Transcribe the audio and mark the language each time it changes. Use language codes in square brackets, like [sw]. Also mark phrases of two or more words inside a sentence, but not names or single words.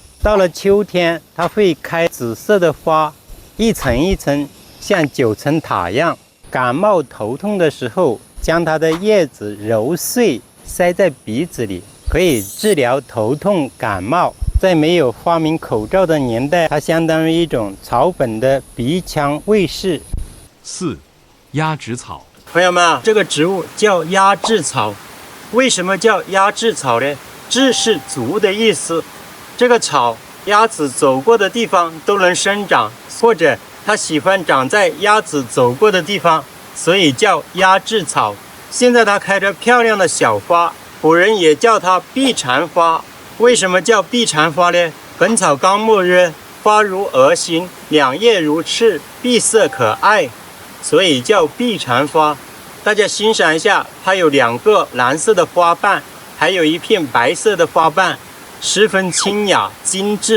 [zh] 到了秋天，它會開紫色的花，一層一層，像9層塔一樣。感冒頭痛的時候，將它的葉子揉碎，塞在鼻子裡，可以治療頭痛感冒。在沒有發明口罩的年代，它相當於一種草本的鼻腔衛士。 4. 鴨跖草。朋友們，這個植物叫鴨跖草。為什麼叫鴨跖草呢？跖是足的意思。這個草，鴨子走過的地方都能生長，或者它喜歡長在鴨子走過的地方，所以叫鴨跖草。現在它開着漂亮的小花，古人也叫它臂蟬花。為什麼叫臂蟬花呢？《本草綱目》曰：花如蛾形，兩葉如翅，碧色可愛，所以叫臂蟬花。大家欣賞一下，它有2個藍色的花瓣，還有一片白色的花瓣，十分清雅精緻。